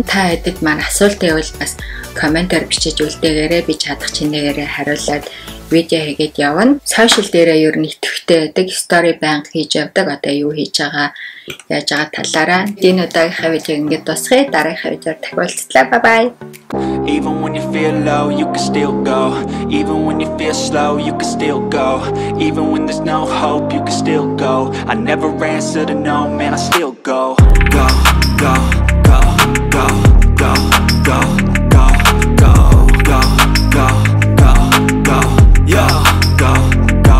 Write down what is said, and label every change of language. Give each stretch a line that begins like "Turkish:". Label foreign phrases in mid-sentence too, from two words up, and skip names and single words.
Mongolian: Та хэдэд маань асуулт байвал бас комментээр бичиж үлдээгээрэй. Би чадах чинээрээ хариулаад видео хийгээд явна. Сошиал дээрээ ер нь идэвхтэй байдаг. Стори банк хийж явдаг. Одоо юу хийж байгаа, яаж байгаа талаараа энэ удаагийнхаа видеог ингээд дуусгая. Дараагийнхаа видеоор дахин уулзлаа.
English: Bye bye. Even when you feel low, you can still go. Even when you feel slow, you can still go. Even when there's no hope, you can still go. I never answer to no, man, I still go. Go, go, go, go, go, go, go, go, go, go, go, go, yo, go, go, go.